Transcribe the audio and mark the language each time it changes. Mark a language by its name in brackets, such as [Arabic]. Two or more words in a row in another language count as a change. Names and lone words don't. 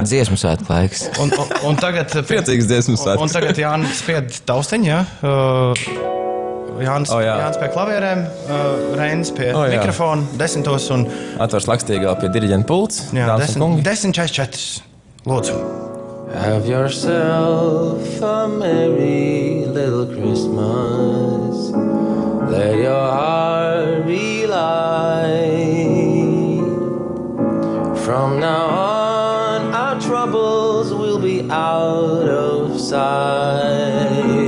[Latvian] Dziesmu svētku laiks. Un tagad... Priecīgs dziesmu svētkus. Un tagad Jānis spied tausteņu, jā? Jānis pie klavierēm, Reinis pie mikrofona, 10. un... Atvars Lakstīgā pie diriģenta pults. Jā, 10:44. Lūdzu. [English] Have yourself a merry little Christmas. Let your heart be light. From now on, our troubles will be out of sight.